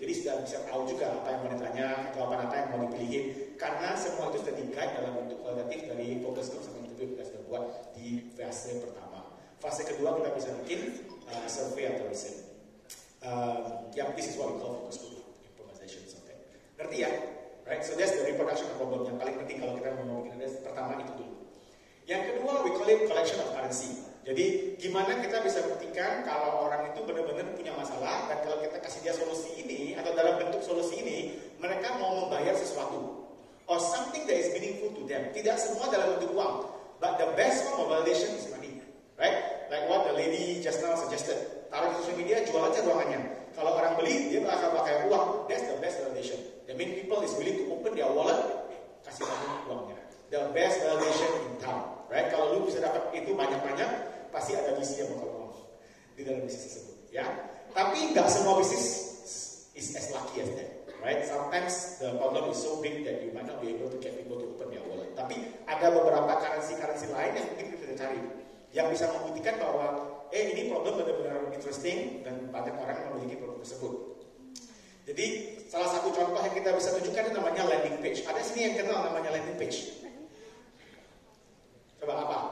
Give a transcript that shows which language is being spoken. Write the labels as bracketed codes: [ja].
[id] Jadi sudah bisa tahu juga apa yang mau ditanya, jawaban apa yang mau dipilihin. Karena semua itu sudah di-guide dalam bentuk kualitatif dari focus group sampai interview kita sudah buat di fase pertama. Fase kedua kita bisa bikin survey atau riset. [en] This is what we call focus group improvisation. [id] Okay. Ngerti ya? Right? [en] So that's the reproduction of problem [id] yang paling penting kalau kita mau bikin riset. Pertama itu dulu. Yang kedua [en] we call it collection of currency. [id] Jadi gimana kita bisa buktikan kalau orang itu benar-benar punya masalah dan kalau kita kasih dia solusi ini atau dalam bentuk solusi ini mereka mau membayar sesuatu [en] or something that is meaningful to them. [id] Tidak semua dalam bentuk uang, [en] but the best form of validation is money, right? Like what the lady just now suggested. [id] Taruh di social media, jual aja ruangannya. Kalau orang beli, dia bakal pakai uang. [en] That's the best validation. That means people is willing to open their wallet, [id] kasih kamu uangnya. [en] The best validation in town, right? [id] Kalau lu bisa dapat itu banyak-banyak, pasti ada visi yang bakal ngomong di dalam bisnis tersebut, ya. Tapi nggak semua bisnis [en] is as lucky as that, right? Sometimes the problem is so big that you might not be able to get people to open their wallet. [id] Tapi ada beberapa currency lain yang mungkin kita cari, yang bisa membuktikan bahwa ini problem benar-benar interesting dan banyak orang memiliki produk tersebut. Jadi salah satu contoh yang kita bisa tunjukkan itu namanya landing page. Ada sini yang kenal namanya landing page? Coba apa?